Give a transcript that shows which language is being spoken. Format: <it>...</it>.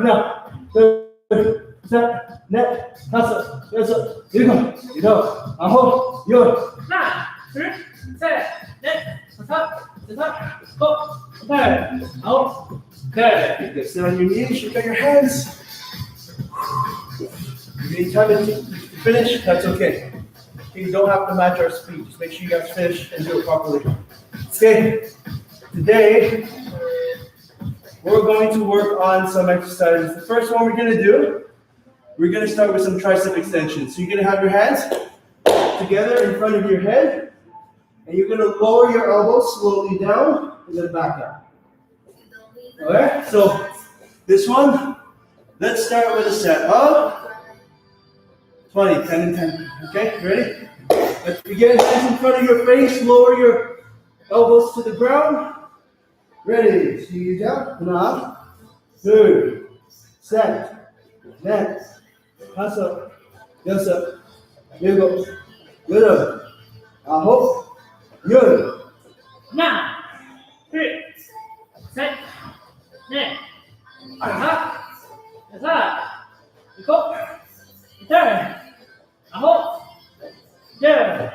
<ko>하나, 둘, 셋, 넷, 다섯, 여섯, 일곱, 여덟, 아홉, 열. 하나, 둘, 셋, 넷, 다섯, 여섯, 일곱, 여덟, 아홉, 열.</ko> <en>Okay, sit on your knees, shake out your hands. If you need time to finish, that's okay. You don't have to match our speed. Just make sure you guys finish and do it properly. Okay, today we're going to work on some exercises. The first one we're going to do, we're going to start with some tricep extensions. So you're going to have your hands together in front of your head, and you're going to lower your elbows slowly down and then back up. Alright, so this one, let's start with a set of 20, 10 and 10. Okay, ready? Let's begin. Hands in front of your face, lower your elbows to the ground. Ready? 시작.</en> <ko>하나, 둘, 셋, 넷, 다섯, 여섯, 일곱, 여덟, 아홉, 열. 하나, 둘, 셋, 넷, 다섯, 여섯, 일곱, 여덟, 아홉, 열.</ko>